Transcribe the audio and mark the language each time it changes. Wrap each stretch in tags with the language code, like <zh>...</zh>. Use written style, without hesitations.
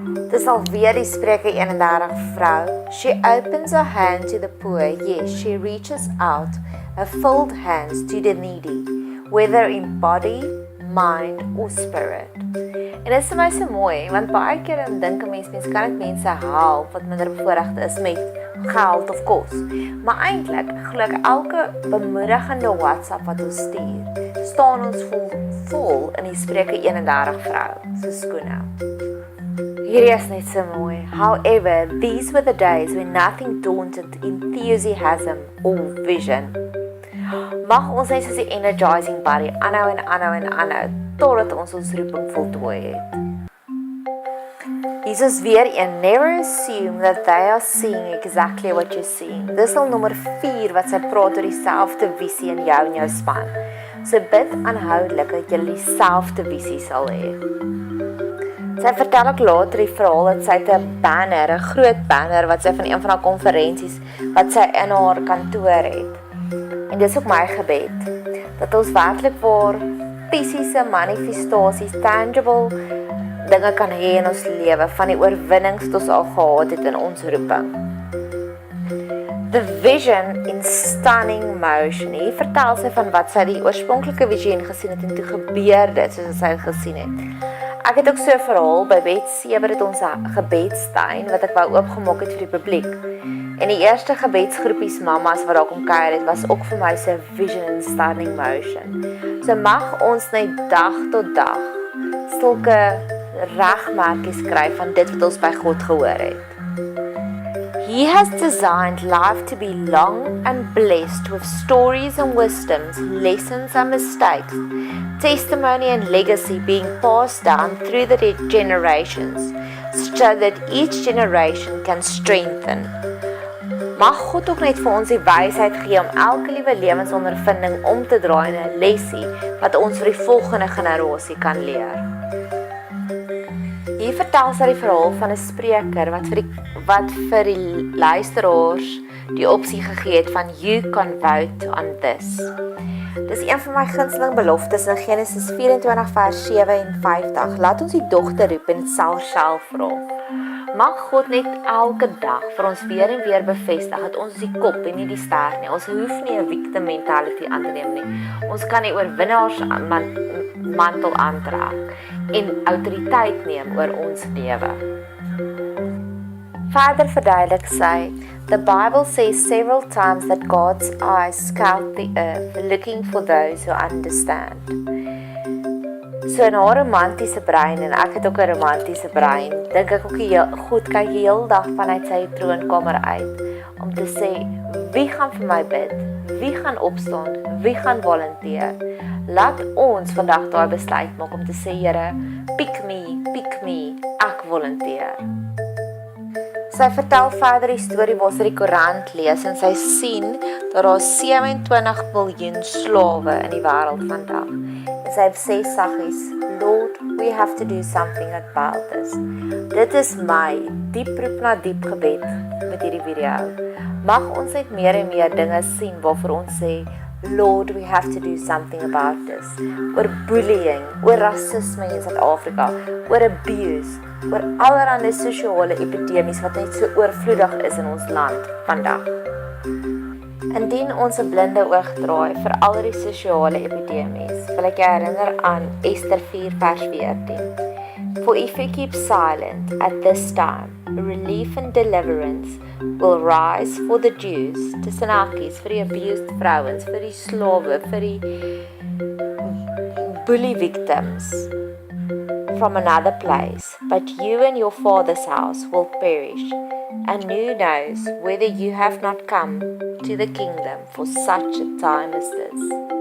<af>Dis alweer die Spreuke 31 vrou.</af> <en>She opens her hand to the poor, yes, she reaches out her folded hands to the needy, whether in body, mind or spirit.</en> <af>En dit is vir my so mooi, want baie keer dan dink 'n mens kan net mense help wat minder bevoorregd is met geld of kos. Maar eintlik glo ek elke bemoedigende WhatsApp wat ons staan ons vol in die Spreuke 31 vrou, se skoene. Hierdie is net so mooi.</af> <en>However, these were the days when nothing daunted enthusiasm or vision.</en> <af>Mag ons net soos die energizing buddy aanhou en aanhou en aanhou, totdat ons roeping voltooi het. Jesus weer een,</af> <en>never assume that they are seeing exactly what you're seeing.</en> <af>Dis al nommer 4 wat sy praat oor dieselfde visie in jou en jou span. So bid aanhoudelik dat jy dieselfde visie sal hê. Sy vertel ook later die verhaal dat sy 'n banner, 'n groot banner wat sy van een van haar konferensies wat sy in haar kantoor het. En dis ook my gebed dat ons werklik waar fisiese manifestasies, tangible dinge kan hê in ons lewe van die oorwinnings wat ons al gehad het in ons roeping.</af> <en>The vision in stunning motion.</en> <af>Hier vertel sy van wat sy die oorspronklike visioen gesien het en toe gebeur dit soos sy gesien het. Ek het ook so 'n verhaal by bed 7 het ons 'n gebedstuin wat ek wou oopgemaak het vir die publiek. En die eerste gebedsgroepies mammas wat daar kom kuier het, was ook vir my so vision in stunning motion. So mag ons net dag tot dag sulke regmerkies kry van dit wat ons by God gehoor het.</af> <en>He has designed life to be long and blessed with stories and wisdoms, lessons and mistakes, testimony and legacy being passed down through the generations, so that each generation can strengthen.</en> <af>Mag God ook net vir ons die wysheid gee om elke liewe lewensondervinding om te draai in 'n lesie wat ons vir die volgende generasie kan leer. Hier vertel sy die verhaal van 'n spreker wat vir die luisteraars die opsie gegee het van</af> <en>you can vote on this.</en> <af>Dis een van my gunsteling beloftes in Genesis 24 vers 57. Laat ons die dogter roep en dit self vra. Mag God net elke dag vir ons weer en weer bevestig dat ons die kop en nie die ster nie. Ons hoef nie 'n victim mentality aan te neem nie. Ons kan die oorwinnaars mantel aantrek en autoriteit neem oor ons lewe. Verder verduidelik sy,</af> <en>the Bible says several times that God's eyes scout the earth, looking for those who understand.</en> <af>So in haar romantiese brein, en ek het ook 'n romantiese brein, dink ek ook God kyk die hele dag vanuit sy troonkamer uit, om te sê, wie gaan vir my bid? Wie gaan opstaan? Wie gaan volunteer? Laat ons vandag daai besluit maak om te sê, Here,</af> <en>pick me,</en> <af>ek volunteer. Sy vertel verder die storie waar sy die koerant lees en sy sien dat daar 27 miljoen slawe in die wêreld vandag. En sy sê saggies,</af> <en>Lord, we have to do something about this.</en> <af>Dit is my diep roep na diep gebed met hierdie video. Mag ons net meer en meer dinge sien waarvoor ons sê,</af> <en>Lord, we have to do something about this.</en> <af>Oor bullying, oor rasisme in Suid-Afrika, oor abuse, oor allerlei sosiale epidemies wat net so oorvloedig is in ons land vandag. Indien ons 'n blinde oog draai vir al die sosiale epidemies, wil ek jou herinner aan Ester 4 vers 14.</af> <en>For if you keep silent at this time, relief and deliverance will rise for the Jews,</en> <af>tussen hakies, vir die abused vrouens, vir die slawe,</af> <en>vir die bully victims from another place, but you and your father's house will perish, and who knows whether you have not come to the kingdom for such a time as this.</en>